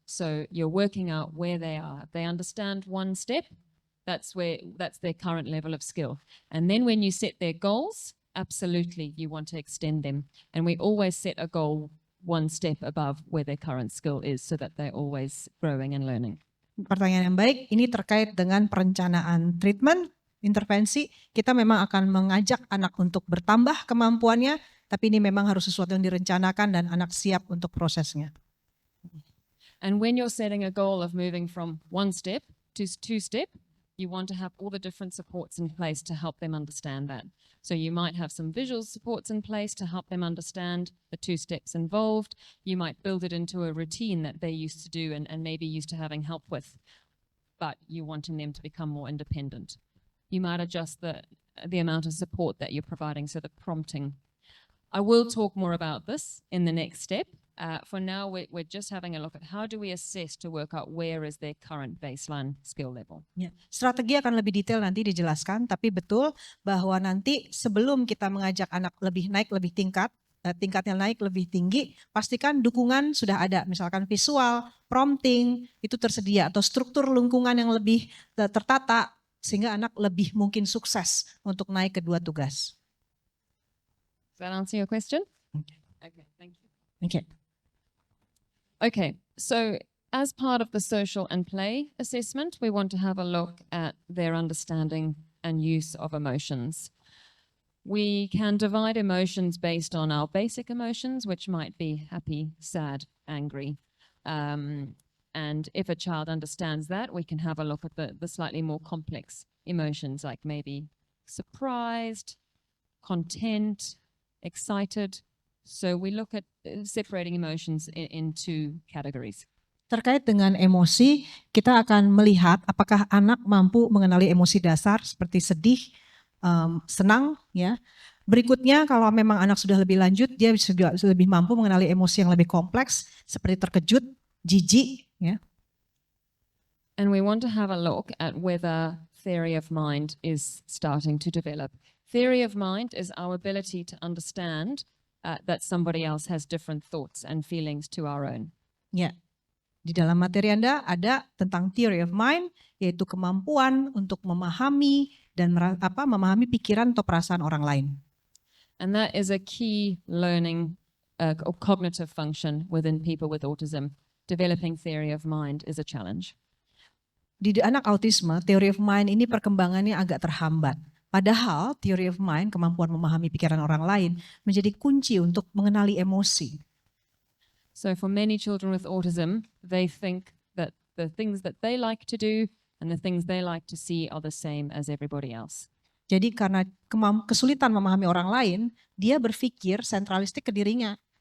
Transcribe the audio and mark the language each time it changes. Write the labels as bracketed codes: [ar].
[en] So you're working out where they are. If they understand 1 step, that's their current level of skill. And then when you set their goals, absolutely, you want to extend them. And we always set a goal 1 step above where their current skill is so that they're always growing and learning. [id] Pertanyaan yang baik, ini terkait dengan perencanaan treatment, intervensi. Kita memang akan mengajak anak untuk bertambah kemampuannya, tapi ini memang harus sesuatu yang direncanakan dan anak siap untuk prosesnya. [en] And when you're setting a goal of moving from 1 step to 2 step, you want to have all the different supports in place to help them understand that. So you might have some visual supports in place to help them understand the 2 steps involved. You might build it into a routine that they used to do and maybe used to having help with, but you're wanting them to become more independent. You might adjust the amount of support that you're providing, so the prompting. I will talk more about this in the next step. For now, we're just having a look at how do we assess to work out where is their current baseline skill level. [id] Ya, strategi akan lebih detail nanti dijelaskan, tapi betul bahwa nanti sebelum kita mengajak anak lebih naik, lebih tingkatnya naik lebih tinggi, pastikan dukungan sudah ada, misalkan visual, prompting itu tersedia atau struktur lingkungan yang lebih tertata sehingga anak lebih mungkin sukses untuk naik ke 2 tugas. [en] Does that answer your question? Okay, thank you. Okay. Okay, so as part of the social and play assessment, we want to have a look at their understanding and use of emotions. We can divide emotions based on our basic emotions, which might be happy, sad, angry. And if a child understands that, we can have a look at the slightly more complex emotions, like maybe surprised, content, excited. So we look at separating emotions in 2 categories. [id] Terkait dengan emosi, kita akan melihat apakah anak mampu mengenali emosi dasar seperti sedih, senang, ya. Berikutnya, kalau memang anak sudah lebih lanjut, dia juga lebih mampu mengenali emosi yang lebih kompleks seperti terkejut, jijik, ya. [en] And we want to have a look at whether theory of mind is starting to develop. Theory of mind is our ability to understand that somebody else has different thoughts and feelings to our own. [id] Ya, di dalam materi Anda ada tentang theory of mind, yaitu kemampuan untuk memahami dan memahami pikiran atau perasaan orang lain. [en] And that is a key learning or cognitive function within people with autism. Developing theory of mind is a challenge. [id] Di anak autisme, theory of mind ini perkembangannya agak terhambat. Padahal theory of mind, kemampuan memahami pikiran orang lain, menjadi kunci untuk mengenali emosi. [en] So for many children with autism, they think that the things that they like to do and the things they like to see are the same as everybody else. [id] Jadi karena kesulitan memahami orang lain, dia berpikir sentralistik ke dirinya.